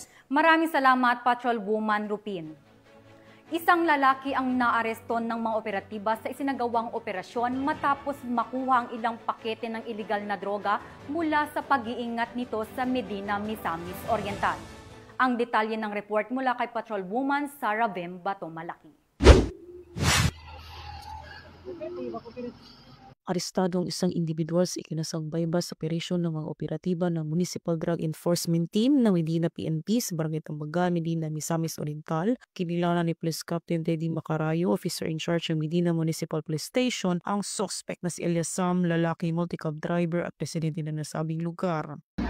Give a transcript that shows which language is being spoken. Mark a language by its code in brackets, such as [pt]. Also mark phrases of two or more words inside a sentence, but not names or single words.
[tl] Maraming salamat, Patrolwoman Rupin. Isang lalaki ang naaresto ng mga operatiba sa isinagawang operasyon matapos makuha ang ilang pakete ng iligal na droga mula sa pag-iingat nito sa Medina, Misamis Oriental. Ang detalye ng report mula kay Patrolwoman Sara Bem Bato Malaki. Arestado ang isang individual sa ikinasang [en] buy-bust operation [tl] ng mga operatiba ng Municipal Drug Enforcement Team ng Medina PNP sa Barangay Tambaga, Medina, Misamis Oriental. Kinilala ni Police Captain Teddy Macarayo, [en] officer in charge [tl] ng Medina Municipal Police Station, ang suspect na si Elias Sam, lalaki [en] multi-cab driver [tl] at presidente ng nasabing lugar.